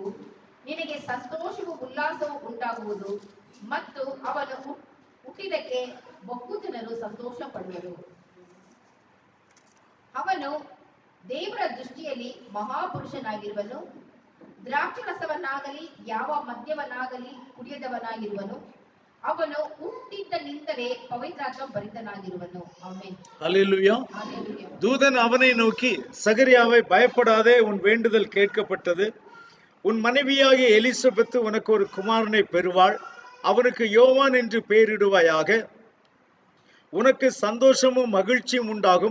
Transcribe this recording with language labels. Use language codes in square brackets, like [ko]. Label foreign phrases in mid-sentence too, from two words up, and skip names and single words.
[kn] ನಿನಗೆ ಸಂತೋಷವೂ ಉಲ್ಲಾಸವೂ ಉಂಟಾಗುವುದು ಮತ್ತು ಅವನು ಹುಟ್ಟಿದಕ್ಕೆ ಬಹು ಜನರು ಸಂತೋಷ ಪಡುವರು. ಅವನು ದೇವರ ದೃಷ್ಟಿಯಲ್ಲಿ ಮಹಾಪುರುಷನಾಗಿರುವನು. ದ್ರಾಕ್ಷರಸವನ್ನಾಗಲಿ ಯಾವ ಮದ್ಯವನ್ನಾಗಲಿ ಕುಡಿಯದವನಾಗಿರುವನು. ಅವನು ಹುಟ್ಟಿದ್ದನಿಂದಲೇ ಪವಿತ್ರಾತ್ಮ ಭರಿತನಾಗಿರುವನು. ಆಮೆನ್. [ta] அல்லேலூயா. தூதன் அவனை நோக்கி, சகரியாவை பயப்படாதே, உன் வேண்டுதல் கேட்கப்பட்டது. உன் மனைவியாகிய எலிசபெத்து உனக்கு ஒரு குமாரனை பெறுவாள். அவனுக்கு யோவான் என்று பெயரிடுவாயாக. உனக்கு சந்தோஷமும் மகிழ்ச்சியும் உண்டாகும்.